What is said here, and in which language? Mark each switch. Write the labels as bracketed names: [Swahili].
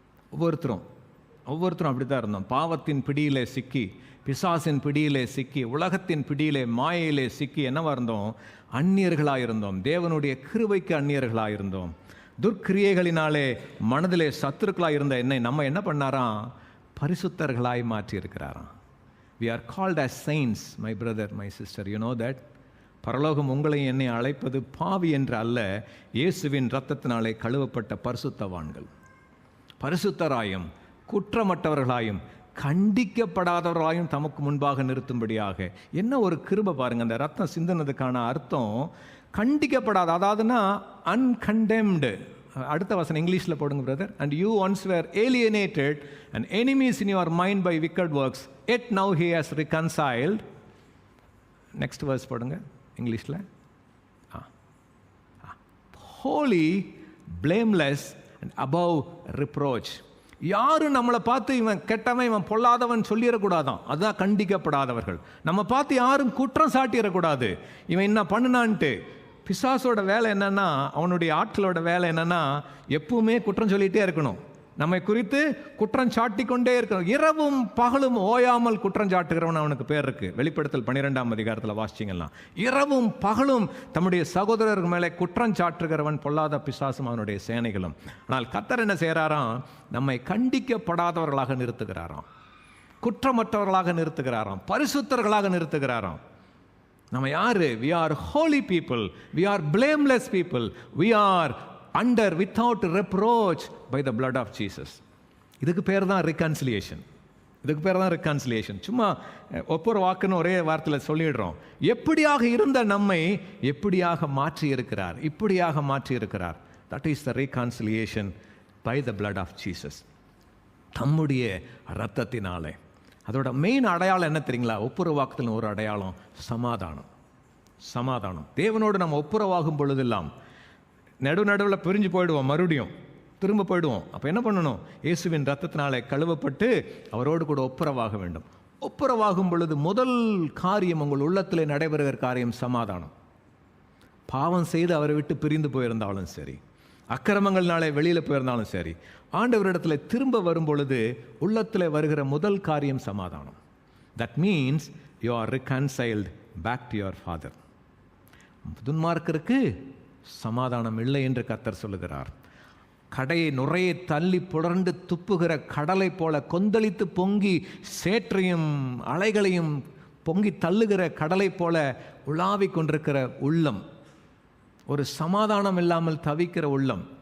[Tamil] ஒவ்வொருத்தரும் அப்படி தான் இருந்தோம். பாவத்தின் பிடியிலே சிக்கி, பிசாசின் பிடியிலே சிக்கி, உலகத்தின் பிடியிலே மாயையிலே சிக்கி என்னவா இருந்தோம்? அந்நியர்களாக இருந்தோம். தேவனுடைய கிருபைக்கு அந்நியர்களாக இருந்தோம். துர்க்கிரியைகளினாலே மனதிலே சத்துருக்களாக இருந்த என்னை நம்ம என்ன பண்ணாராம்? பரிசுத்தர்களாய் மாற்றி இருக்கிறாராம். [English] We are called as saints, my brother, my sister. You know that? [Tamil] பரலோகம் உங்களை என்னை அழைப்பது பாவி என்று அல்ல, இயேசுவின் இரத்தத்தினாலே கழுவப்பட்ட பரிசுத்தவான்கள். பரிசுத்தராயும் குற்றமற்றவர்களாயும் கண்டிக்கப்படாதவர்களாயும் தமக்கு முன்பாக நிறுத்தும்படியாக. என்ன ஒரு கிருபை பாருங்க. அந்த ரத்தம் சிந்தினதுக்கான அர்த்தம் கண்டிக்கப்படாத, அதாவதுன்னா அன்கண்டெம்டு. அடுத்த வசனம் இங்கிலீஷில் போடுங்க brother. [English] And you once were alienated and enemies in your mind by wicked works, yet now he has reconciled. Next verse [Tamil] போடுங்க இங்கிலீஷில். [English] Holy, blameless and above reproach. [Tamil] யாரும் நம்மளை பார்த்து இவன் கெட்டவன், இவன் பொல்லாதவன் சொல்லிடக்கூடாதான். அதுதான் கண்டிக்கப்படாதவர்கள். நம்ம பார்த்து யாரும் குற்றம் சாட்டிடக்கூடாது, இவன் என்ன பண்ணுனான்ட்டு. பிசாசோட வேலை என்னன்னா, அவனுடைய ஆட்களோட வேலை என்னன்னா, எப்பவுமே குற்றம் சொல்லிகிட்டே இருக்கணும். நம்மை குறித்து குற்றம் சாட்டி கொண்டே இருக்கணும். இரவும் பகலும் ஓயாமல் குற்றம் சாட்டுகிறவன் அவனுக்கு பேர் இருக்கு. வெளிப்படுத்தல் 12ஆம் அதிகாரத்தில் வாசிச்சிங்கன்னா, இரவும் பகலும் தம்முடைய சகோதரர்கள் மேலே குற்றம் சாட்டுகிறவன் பொல்லாத பிசாசும் அவனுடைய சேனைகளும். ஆனால் கர்த்தர் என்ன செய்கிறாராம்? நம்மை கண்டிக்கப்படாதவர்களாக நிறுத்துகிறாராம், குற்றமற்றவர்களாக நிறுத்துகிறாராம், பரிசுத்தர்களாக நிறுத்துகிறாராம். நம்ம யாரு? [English] We are holy people, we are blameless people, we are under without reproach by the blood of Jesus. [Tamil] இதுக்கு பேர் தான் reconciliation. இதுக்கு பேர் தான் reconciliation. சும்மா ஒவ்வொரு வாக்குன்னு ஒரே வார்த்தையில் சொல்லிடுறோம். எப்படியாக இருந்த நம்மை எப்படியாக மாற்றி இருக்கிறார், இப்படியாக மாற்றி இருக்கிறார். [English] That is the reconciliation by the blood of Jesus. [Tamil] தம்முடைய இரத்தத்தினாலே. அதோட மெயின் அடையாளம் என்ன தெரியுங்களா? ஒப்புரவாக்குதல் ஒரு அடையாளம் சமாதானம். சமாதானம். தேவனோடு நம்ம ஒப்புரவாகும் பொழுதெல்லாம் நடுவில் பிரிஞ்சு போயிடுவோம், மறுபடியும் திரும்ப போயிடுவோம். அப்போ என்ன பண்ணணும்? இயேசுவின் இரத்தத்தினாலே கழுவப்பட்டு அவரோடு கூட ஒப்புரவாக வேண்டும். ஒப்புரவாகும் பொழுது முதல் காரியம் உங்கள் உள்ளத்தில் நடைபெறுகிற காரியம் சமாதானம். பாவம் செய்து அவரை விட்டு பிரிந்து போயிருந்தாலும் சரி, அக்கிரமங்கள்னாலே வெளியில் போயிருந்தாலும் சரி, ஆண்டவரிடத்தில் திரும்ப வரும் பொழுது உள்ளத்தில் வருகிற முதல் காரியம் சமாதானம். [English] That means you are reconciled back to your father. [Tamil] துன்மார்க்கருக்கு சமாதானம் இல்லை என்று கர்த்தர் சொல்லுகிறார். கடையை நுரையை தள்ளி புடர்ந்து துப்புகிற கடலை போல கொந்தளித்து பொங்கி சேற்றையும் அலைகளையும் பொங்கி தள்ளுகிற கடலை போல உலாவிக் கொண்டிருக்கிற உள்ளம், ஒரு சமாதானம் இல்லாமல் தவிக்கிற உள்ளம்.